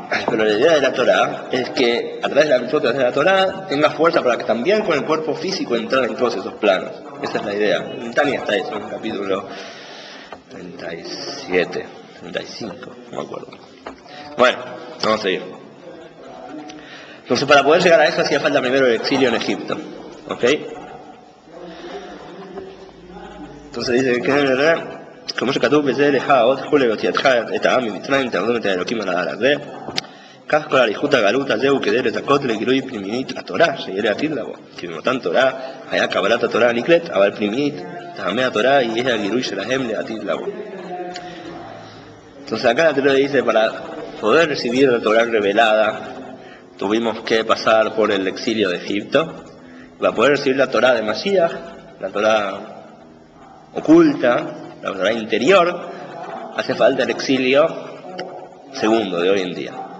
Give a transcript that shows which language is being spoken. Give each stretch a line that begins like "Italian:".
Spanish: Pero la idea de la Torá es que a través de la Torá tenga fuerza para que también con el cuerpo físico entrar en todos esos planos. Esa es la idea. En Tania está eso, en el capítulo 37, 35, no me acuerdo. Bueno, vamos a seguir. Entonces, para poder llegar a eso hacía falta primero el exilio en Egipto. ¿Ok? Entonces dice que como se
Hebrew: כתוב בזה לך עוד כולי והוציאתך את העם ממצרים תעבדו את האלוקים על ההר הזה. כך כל אריכות הגלות הזה הוא כדי לזכות לגילוי פנימית התורה שיהיה לעתיד לבוא. כי במתן תורה היה קבלת התורה הנקלט, אבל פנימית טעמי התורה יהיה הגילוי שלהם לעתיד לבוא.
Spanish: Entonces acá la Torá dice, para poder recibir la Torá revelada tuvimos que pasar por el exilio de Egipto. Para poder recibir la Torá de Mashiach, la Torá oculta, la Torá interior, hace falta el exilio segundo de hoy en día.